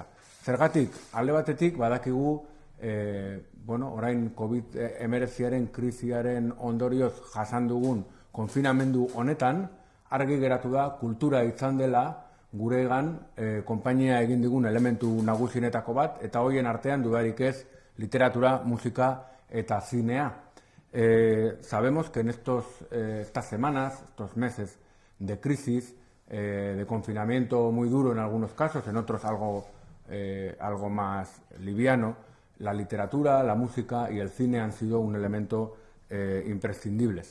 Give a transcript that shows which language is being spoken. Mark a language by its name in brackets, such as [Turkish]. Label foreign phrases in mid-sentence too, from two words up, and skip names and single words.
[Basque] Zergatik, alde batetik badakigu orain COVID-19 krisiaren ondorioz jasan dugun konfinamendu honetan, argi geratu da kultura izan dela guregan konpainia egin digun elementu nagusienetako bat, eta hoien artean dudarik ez literatura, musika eta zinea. [Spanish] Sabemos que en estas semanas, estos meses de crisis, de confinamiento muy duro en algunos casos, en otros algo más liviano, la literatura, la música y el cine han sido un elemento imprescindibles.